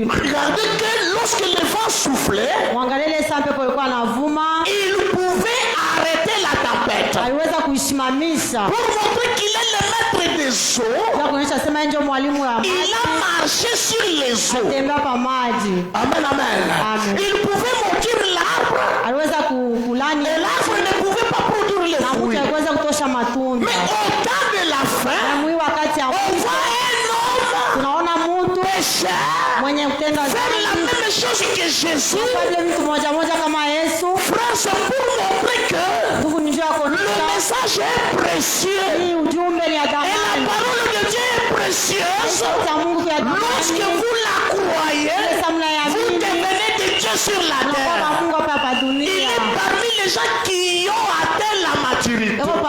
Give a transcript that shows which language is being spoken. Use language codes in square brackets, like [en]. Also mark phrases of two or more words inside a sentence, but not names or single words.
[fr] Regardez que lorsque le vent soufflait, [sw] mwangalie saa pepo ilikuwa inavuma, [fr] il pouvait arrêter la tempête. [sw] Aliweza kuisimamisha. [fr] Pour montrer qu'il est le maître des eaux. [sw] Ndio kuonyesha sema ndio mwalimu wa maji. [fr] Il a marché sur les eaux. [sw] Atembea pa maji. [fr] Amen, amen. Amen. Il pouvait maudire l'arbre. [sw] Aliweza kulani. [fr] Et l'arbre ne pouvait pas produire les fruits. [sw] Na aliweza kutosha matunda. [fr] Mais au temps de la fin, on voit un homme [sw] tunaona mtu [fr] pécheur [sw] mwenye kutenda [fr] faire la même chose que Jésus. [sw] Mtu moja kama Yesu. [fr] Frère, c'est pour montrer que le message est précieux. Et la parole de Dieu est précieuse. Lorsque vous la croyez, vous devenez des dieux sur la terre. Il est parmi les gens qui ont atteint la maturité.